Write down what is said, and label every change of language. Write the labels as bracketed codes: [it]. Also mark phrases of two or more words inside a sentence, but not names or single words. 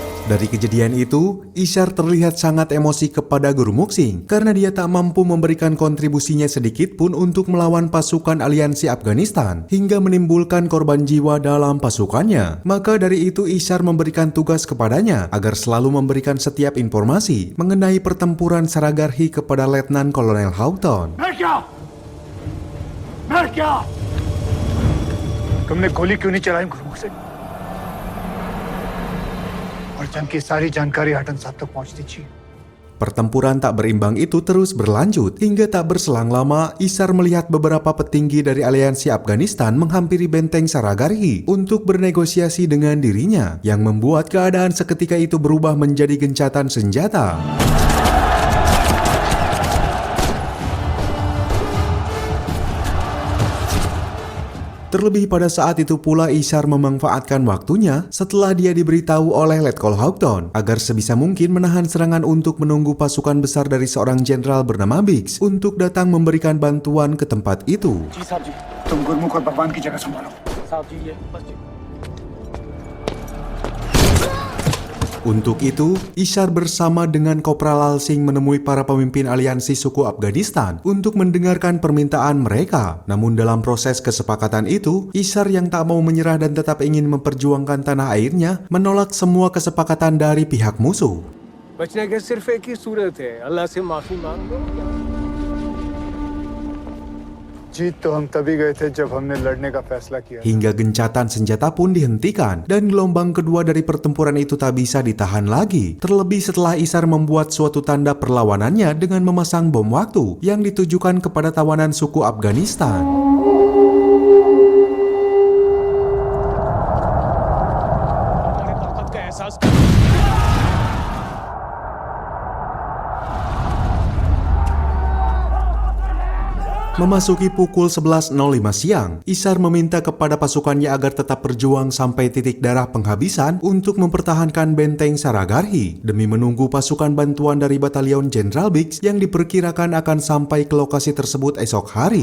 [id] Dari kejadian itu, Ishar terlihat sangat emosi kepada Guru Muxing karena dia tak mampu memberikan kontribusinya sedikit pun untuk melawan pasukan aliansi Afghanistan hingga menimbulkan korban jiwa dalam pasukannya. Maka dari itu Ishar memberikan tugas kepadanya agar selalu memberikan setiap informasi mengenai pertempuran Saragarhi kepada Letnan Kolonel Houghton. [hi] तुमने गोली क्यों नहीं चलाई गुरुमुख से? और जंग की सारी जानकारी हटन साहब तक पहुंचती थी। [id] Pertempuran tak berimbang itu terus berlanjut hingga tak berselang lama Ishar melihat beberapa petinggi dari aliansi Afghanistan menghampiri benteng Saragarhi untuk bernegosiasi dengan dirinya yang membuat keadaan seketika itu berubah menjadi gencatan senjata. Terlebih pada saat itu pula Ishar memanfaatkan waktunya setelah dia diberitahu oleh Letkol Houghton agar sebisa mungkin menahan serangan untuk menunggu pasukan besar dari seorang jenderal bernama Biggs untuk datang memberikan bantuan ke tempat itu. [hi] तुम गुरमुख और भगवान की जगह संभालो। [id] Untuk itu, Ishar bersama dengan Kopral Lal Singh menemui para pemimpin aliansi suku Afghanistan untuk mendengarkan permintaan mereka. Namun dalam proses kesepakatan itu, Ishar yang tak mau menyerah dan tetap ingin memperjuangkan tanah airnya menolak semua kesepakatan dari pihak musuh. [hi] बचने के सिर्फ एक ही सूरत है, अल्लाह से माफी मांग लो। जीत तो हम तभी गए थे जब हमने लड़ने का फैसला किया। [id] Hingga gencatan senjata pun dihentikan dan gelombang kedua dari pertempuran itu tak bisa ditahan lagi. Terlebih setelah Ishar membuat suatu tanda perlawanannya dengan memasang bom waktu yang ditujukan kepada tawanan suku Afghanistan. Memasuki pukul 11.05 siang, Ishar meminta kepada pasukannya agar tetap berjuang sampai titik darah penghabisan untuk mempertahankan benteng Saragarhi demi menunggu pasukan bantuan dari batalion Jenderal Biggs yang diperkirakan akan sampai ke lokasi tersebut esok hari.